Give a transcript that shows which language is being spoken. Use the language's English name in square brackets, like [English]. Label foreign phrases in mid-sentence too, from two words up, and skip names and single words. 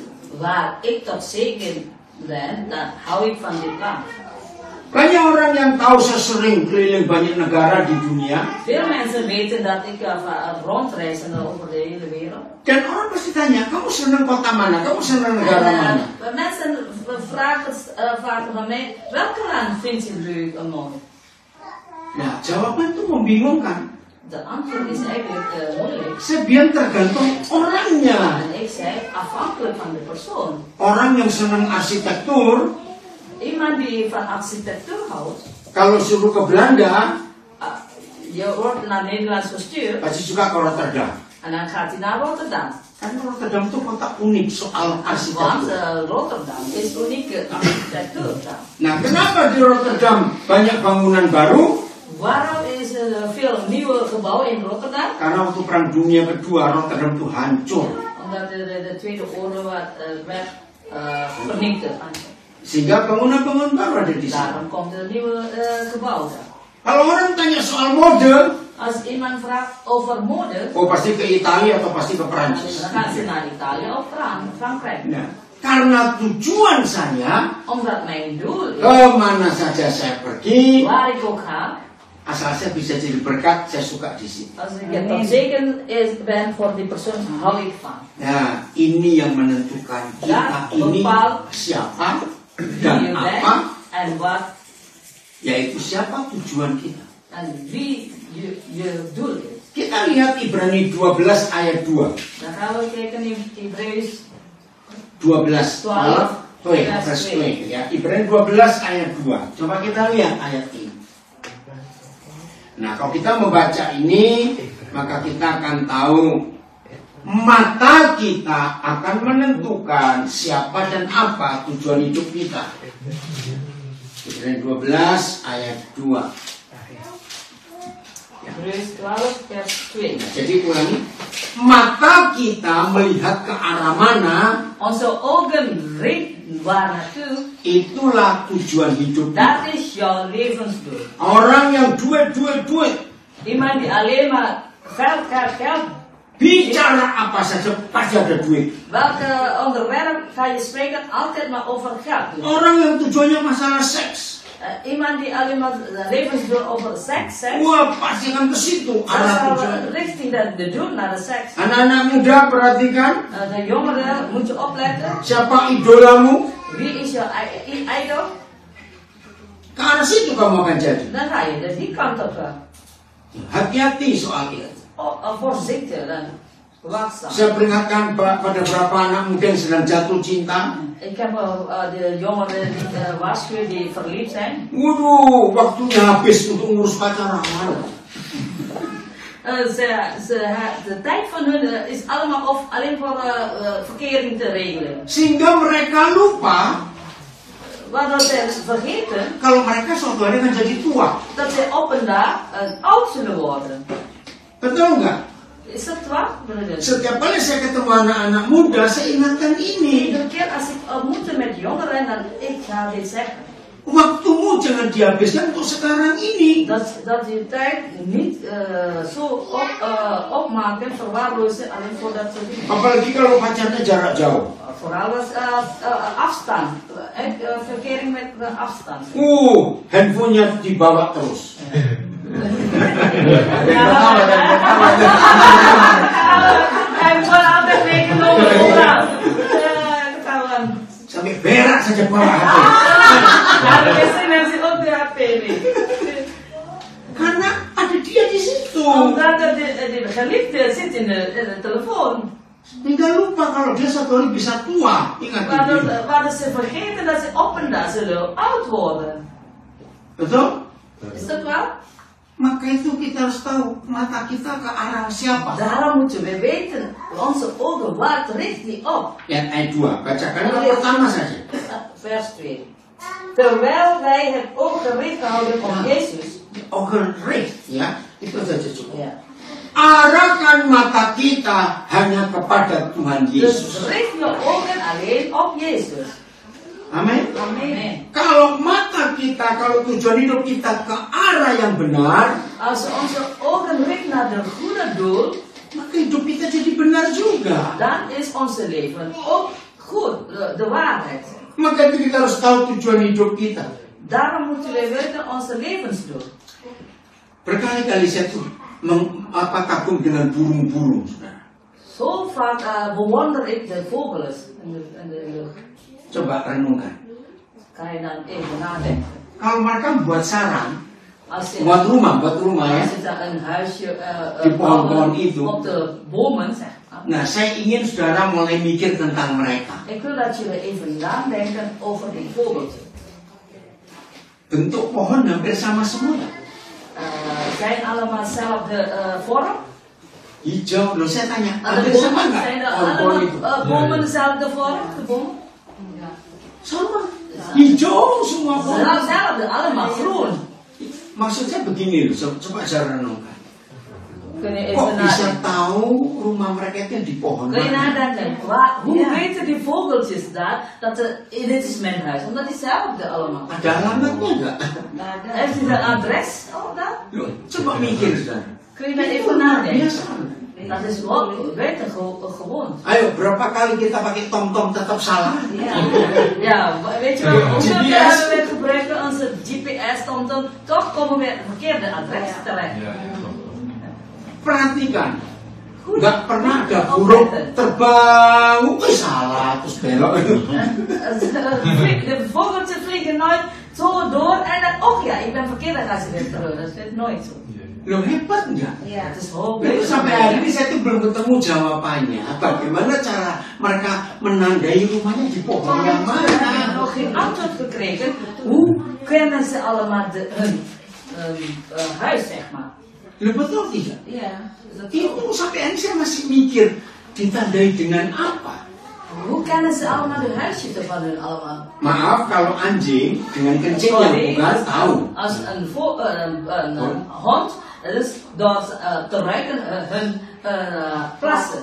[Dutch] waar ik tot zegen ben, dan hou ik van dit land. [Indonesian] Banyak orang yang tahu saya sering keliling banyak negara di dunia. [Dutch] Veel mensen weten dat ik rondreis over de hele wereld. [Indonesian] Dan orang pasti tanya, kamu senang kota mana? Kamu senang negara mana? [Dutch] En mensen vragen vaak van mij, welke land vind je leuk en mooi? [Indonesian] Nah, jawaban itu membingungkan. [Dutch] De antwoord is eigenlijk moeilijk. [Indonesian] Saya bilang tergantung orangnya. [Dutch] En ik zei, afhankelijk van de persoon. [Indonesian] Orang yang senang arsitektur, [Dutch] Iemand die van architectuur houdt, [Indonesian] kalau suruh ke Belanda, [Dutch] je wordt naar Nederland gestuurd [Indonesian] pasti suka ke Rotterdam. [Dutch] en dan gaat hij naar Rotterdam. [Indonesian] Karena Rotterdam itu kota unik soal [Dutch] Want [Indonesian] arsitektur. [Dutch] Rotterdam is unieke architectuur. [Indonesian] Nah, kenapa di Rotterdam banyak bangunan baru? [Dutch] Waarom is er veel nieuwe gebouwen in Rotterdam? [Indonesian] Karena waktu Perang Dunia Kedua Rotterdam itu hancur. [Dutch] Omdat de Tweede Oorlog werd vernietigd. [Indonesian] Sehingga bangunan-bangunan baru ada di sana. [Dutch] Daarom komt er nieuwe gebouwen. [Indonesian] Kalau orang tanya soal mode, [Dutch] Als iemand vraagt over mode, [Indonesian] oh pasti ke Italia atau pasti ke Perancis. [Dutch] dan gaan ze naar Italië of Frankrijk. [Indonesian] Nah, karena tujuan saya, [Dutch] Omdat mijn doel is, [Indonesian] kemana saja saya pergi, [Dutch] waar ik ook ga, [Indonesian] asal saya bisa jadi berkat, saya suka di situ. [Dutch] als ik tot zegen ben voor die persoon, hou ik van. [Indonesian] Nah, ini yang menentukan kita ini siapa [Dutch] Wie [Indonesian] dan [Dutch] je bent [Indonesian] apa, [Dutch] en wat [Indonesian] yaitu siapa tujuan kita. [Dutch] en wie je doel is. [Indonesian] Kita lihat Ibrani 12 ayat 2. [Dutch] Dan gaan we kijken in Hebreeus 12 12, [Indonesian] vers 2 ya. Ibrani 12 ayat 2. Coba kita lihat ayat ini. Nah, kalau kita membaca ini, maka kita akan tahu mata kita akan menentukan siapa dan apa tujuan hidup kita. Ibrani 12 ayat 2. [Dutch] Hebreeus 12 vers 2. [Indonesian] Nah, jadi ulangi, mata kita melihat ke arah mana, [Dutch] Onze ogen richten waar naartoe, [Indonesian] itulah tujuan hidup [Dutch] dat [Indonesian] kita. [Dutch] is jouw levensdoel. [Indonesian] Orang yang duit. [Dutch] Iemand die alleen maar geld. [Indonesian] Bicara apa saja pasti ada duit. [Dutch] Welke onderwerp ga je spreken? Altijd maar over geld. [Indonesian] Orang yang tujuannya masalah seks, [Dutch] Iemand die alleen maar levensdoel over seks zegt, [Indonesian] wah pasti akan ke situ [Dutch] dan [Indonesian] arah [Dutch] zal [Indonesian] tujuan. [Dutch] richting de doel naar de seks. [Indonesian] Anak-anak muda perhatikan, [Dutch] De jongeren moet je opletten. [Indonesian] siapa idolamu, [Dutch] Wie is jouw idol? [Indonesian] ke arah situ kamu akan jadi. [Dutch] Dan ga je die kant op gaan. [Indonesian] Hati-hati soal itu. [Dutch] Voorzichtig en waakzaam. [Indonesian] Saya peringatkan pada beberapa anak muda yang sedang jatuh cinta. [Dutch] Ik heb de jongeren die waarschuwen die verliefd zijn. [Indonesian] Waduh, waktunya habis untuk ngurus pacaran. [Dutch] De tijd van hun is allemaal alleen voor verkering te regelen. [Indonesian] Sehingga mereka lupa [Dutch] Waardoor ze vergeten [Indonesian] kalau mereka suatu hari akan jadi tua. [Dutch] dat ze op een dag oud zullen worden. [Indonesian] Betul nggak? [Dutch] Is dat waar? [Indonesian] Setiap kali saya ketemu anak-anak muda, saya ingatkan ini. [Dutch] Iedere keer als ik ontmoet met jongeren, dan ik ga dit zeggen. [Indonesian] Waktumu jangan dihabiskan untuk sekarang ini. [Dutch] Dat je tijd niet zo opmaken, verwaarlozen alleen voor dat soort dingen. [Indonesian] Apalagi kalau pacarnya jarak jauh. [Dutch] Vooral als afstand. Verkering met afstand. [Indonesian] Handphonenya dibawa terus. [Dutch] Hij wordt altijd meegenomen overal. [Indonesian] Ketahuan. Sampai berak saja bawa HP. Lalu biasanya [Dutch] mensen ook de HP mee. [Indonesian] Karena ada dia di situ. [Dutch] Omdat de geliefde zit in de telefoon. [Indonesian] Hingga lupa kalau dia satu hari bisa tua. Ingat itu. [Dutch] Waardoor ze vergeten dat ze op een dag zullen oud worden. [Indonesian] Betul? [Dutch] Is dat waar? [Indonesian] Maka itu kita harus tahu mata kita ke arah siapa. [Dutch] Daarom moeten we weten, onze ogen, waar richt die op? [Indonesian] Lihat ayat 2, bacakan yang pertama saja. [Dutch] Vers 2. Terwijl wij het oog gericht houden op Jezus. Ogen richt, [Indonesian] ya, itu saja cukup. [Dutch] Ja. [Indonesian] Arahkan mata kita hanya kepada Tuhan Yesus. [Dutch] Dus richt je ogen alleen op Jezus. [Indonesian] Amin. [Dutch] Amen. [Indonesian] Kalau mata kita, kalau tujuan hidup kita ke arah yang benar, [Dutch] Als we onze ogen richten naar de goede doel, [Indonesian] maka hidup kita jadi benar juga. [Dutch] dan is onze leven ook goed, de waarheid. [Indonesian] Maka itu kita harus tahu tujuan hidup kita. [Dutch] Daarom moeten we weten onze levensdoel. [Indonesian] Berkali-kali saya tuh kagum dengan burung-burung. [Dutch] Zo vaak bewonder ik de vogels in de lucht. [Indonesian] Coba renungkan. [Dutch] Kan je dan even nadenken. [Indonesian] Kalau mereka buat sarang, [Dutch] Als je, [Indonesian] buat rumah ya. [Dutch] als je dan een huisje [Indonesian] Di pohon-pohon itu. [Dutch] op de bomen, zeg maar. [Indonesian] Nah, saya ingin saudara mulai mikir tentang mereka. [Dutch] Ik wil dat jullie even nadenken over die vogeltjes. [Indonesian] Bentuk pohon hampir sama semua. [Dutch] Zijn allemaal dezelfde vorm? [Indonesian] Hijau, loh saya tanya, hampir sama nggak? [Dutch] Zijn [Indonesian] Pohon-pohon itu. [Dutch] bomen dezelfde vorm? De bomen? [Indonesian] Sama. Hijau semua pohon. [Dutch] Hetzelfde, allemaal groen. [Indonesian] Maksudnya begini loh, coba saya renungkan. [Dutch] Kun je [Indonesian] Kok [Dutch] even [Indonesian] bisa [Dutch] nadenken? [Indonesian] tahu rumah mereka itu di pohon [Dutch] Kun je [Indonesian] mana? [Dutch] nadenken, hoe weten die vogeltjes daar dat dit is mijn huis? Omdat die hetzelfde allemaal. [Indonesian] Ada alamatnya nggak? [Dutch] Heeft u een adres? Oh, dat? [Indonesian] Loh, coba mikir saudara. [Dutch] Kun je daar [Indonesian] Itu [Dutch] even [Indonesian] luar [Dutch] nadenken? [Indonesian] biasa. [Dutch] Dat is gewoon weten gewoon. [Indonesian] Ayo, berapa kali kita pakai tom-tom tetap salah? [Dutch] Ja, weet je wel, hoeveel keer GPS. hebben we gebruikt onze GPS TomTom, toch komen we het verkeerde adres terecht. [Indonesian] Perhatikan, [Dutch] Goed. [Indonesian] nggak pernah ada burung terbang, salah terus belok. [Dutch] De vogeltjes vliegen nooit zo door en dan, oh ja, ik ben verkeerd, dan gaan ze weer terug. Dat is nooit zo. [Indonesian] Loh, hebat nggak? [Dutch] Ja, het is hoog. [Indonesian] Itu sampai hari ini saya tuh belum ketemu jawabannya. Bagaimana cara mereka menandai rumahnya di pohon yang [Dutch] We hebben [Indonesian] mana? [Dutch] nog geen antwoord gekregen. Hoe kennen ze allemaal hun huis, zeg maar? [Indonesian] Loh, betul tidak? [Dutch] Ja. Dat [Indonesian] Itu sampai hari ini saya masih mikir ditandai dengan apa? [Dutch] Hoe kennen ze allemaal de huisjes van hun allemaal? [Indonesian] Maaf kalau anjing dengan kencingnya bukan tahu. [Dutch] Als een hond, dat is door te ruiken hun plassen.